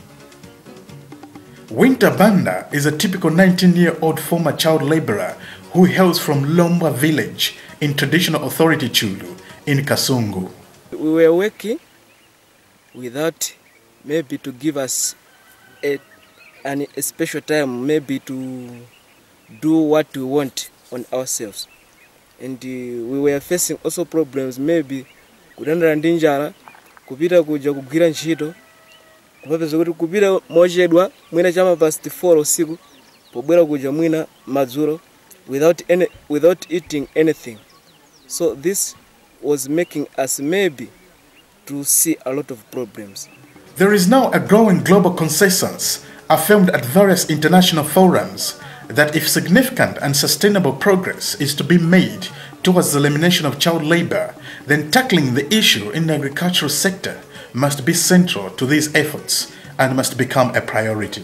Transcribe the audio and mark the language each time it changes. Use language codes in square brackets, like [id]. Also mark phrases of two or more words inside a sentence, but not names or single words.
[en] Winter Banda is a typical 19-year-old former child laborer who hails from Lomba village in traditional authority Chulu in Kasungu. We were working without maybe to give us a special time, maybe to do what we want on ourselves. And we were facing also problems, maybe [ny] kudandala ndi njala, kupita kuja kugwira ntchito, kupapeza kuti kupita mochedwa mwina chama past 4 usiku, pobwera kuja mwina madzulo [en] without eating anything. So this was making us maybe to see a lot of problems. There is now a growing global consensus affirmed at various international forums that if significant and sustainable progress is to be made towards the elimination of child labor, then tackling the issue in the agricultural sector must be central to these efforts and must become a priority.